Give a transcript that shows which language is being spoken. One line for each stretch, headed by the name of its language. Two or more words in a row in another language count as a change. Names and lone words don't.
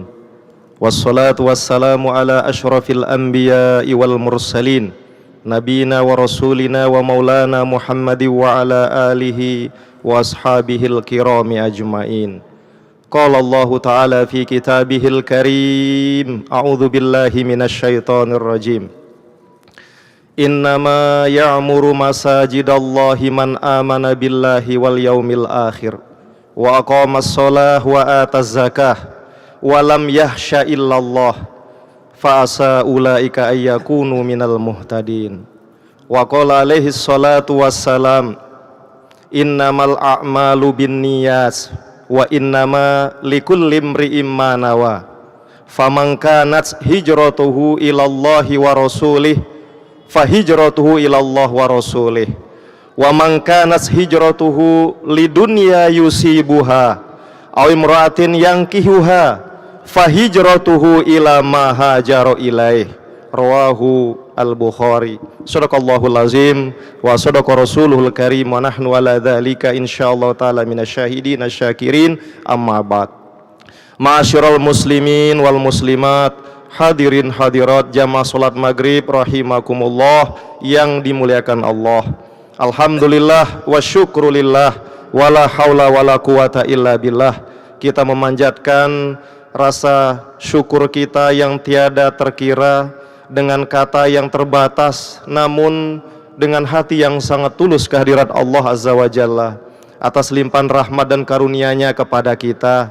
Arabic: والصلاة والسلام على أشرف الأنبياء والمرسلين نبينا ورسولنا ومولانا محمد وعلى آله وأصحابه الكرام أجمعين. قال الله تعالى في كتابه الكريم أعوذ بالله من الشيطان الرجيم. إنما يعمر مساجد الله من آمن بالله واليوم الآخر وأقام الصلاة وآتى الزكاة ولم يخش إلا الله فعسى أولئك أن يكونوا من المهتدين. وقال عليه الصلاة والسلام إنما الأعمال بالنيات وإنما لكل امرئ ما نوى فمن كانت هجرته إلى الله ورسوله فهجرته إلى الله ورسوله ومن كانت هجرته لدنيا يصيبها أو امرأة ينكحها فهجرته إلى ما هاجر إليه. رواه البخاري. صدق الله العظيم وصدق رسوله الكريم ونحن على ذلك إن شاء الله تعالى من الشاهدين الشاكرين, أما بعد. معاشر المسلمين والمسلمات حاضرين حاضرات
Indonesian: jamaah salat maghrib rahimakumullah yang dimuliakan Allah.
Arabic: الحمد لله والشكر لله ولا حول ولا قوة إلا بالله.
Indonesian: Kita memanjatkan rasa syukur kita yang tiada terkira, dengan kata yang terbatas, namun dengan hati yang sangat tulus kehadirat
Arabic: الله عز وجل
Indonesian: atas limpahan rahmat dan karunia-Nya kepada kita.